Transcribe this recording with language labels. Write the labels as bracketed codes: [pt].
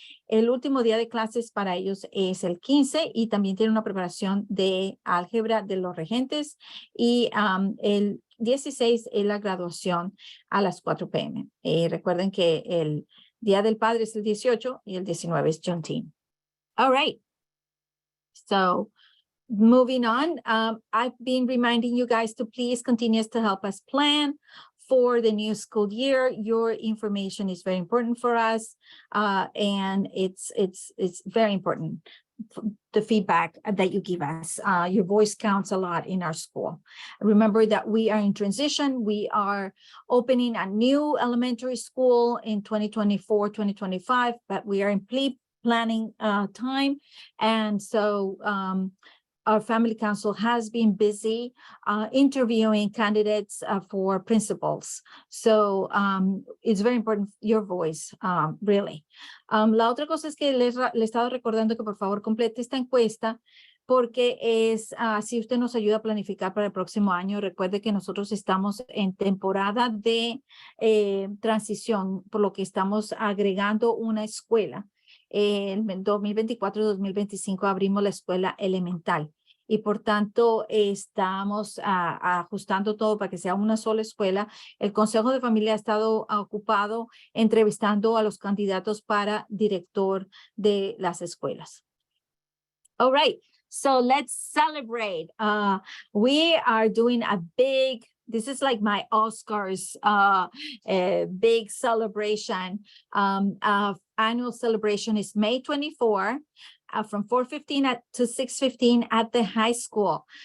[es] El último día de clases para ellos es el 15 y también tiene una preparación de álgebra de los regentes y el 16 es la graduación a las 4 p.m. Recuerden que el Día del Padre es el 18 y el 19 es Juneteenth. [en] All right. So moving on, I've been reminding you guys to please continue to help us plan for the new school year. Your information is very important for us, and it's very important. The feedback that you give us, your voice counts a lot in our school. Remember that we are in transition. We are opening a new elementary school in 2024-2025, but we are in planning time, and so our family council has been busy interviewing candidates for principals. So it's very important, your voice, really. [es] La otra cosa es que le he estado recordando que por favor complete esta encuesta porque es, si usted nos ayuda a planificar para el próximo año. Recuerde que nosotros estamos en temporada de transición, por lo que estamos agregando una escuela. En 2024-2025 abrimos la escuela elemental y por tanto estamos ajustando todo para que sea una sola escuela. El Consejo de Familia ha estado ocupado entrevistando a los candidatos para director de las escuelas. [en] All right, so let's celebrate. We are doing a big, this is like my Oscars, big celebration. Annual celebration is May 24 from 4:15 to 6:15 at the high school.